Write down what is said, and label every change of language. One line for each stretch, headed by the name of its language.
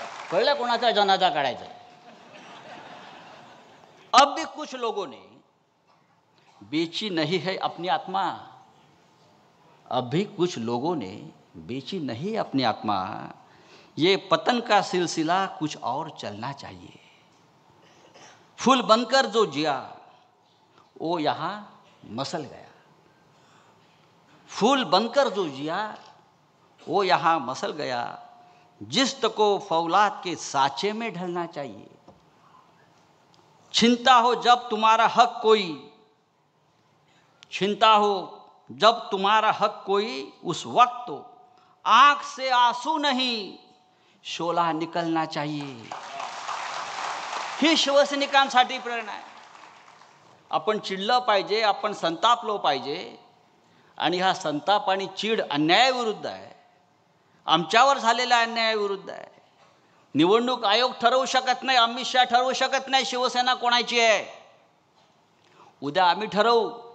Marathi: कळलं कोणाचा जनाजा काढायचा?
Hindi: अब भी कुछ लोगों ने बेची नहीं है अपनी आत्मा. अब भी कुछ लोगों ने बेची नहीं अपनी आत्मा. ये पतन का सिलसिला कुछ और चलना चाहिए. फूल बनकर जो जिया वो यहाँ मसल गया. फूल बनकर जो जिया वो यहाँ मसल गया. जिस्त को फौलाद के साँचे में ढलना चाहिए. छीनता हो जब तुम्हारा हक कोई, छीनता हो जब तुम्हारा हक कोई, उस वक्त तो आँख से आंसू नहीं शोला निकलना चाहिए.
Marathi: ही शिवसैनिकांसाठी प्रेरणा आहे. आपण चिडलं पाहिजे, आपण संतापलो पाहिजे. आणि हा संताप आणि चीड अन्यायाविरुद्ध आहे, आमच्यावर झालेल्या अन्यायाविरुद्ध आहे. निवडणूक आयोग ठरवू शकत नाही, अमित शहा ठरवू शकत नाही शिवसेना कोणाची आहे. उद्या आम्ही ठरवू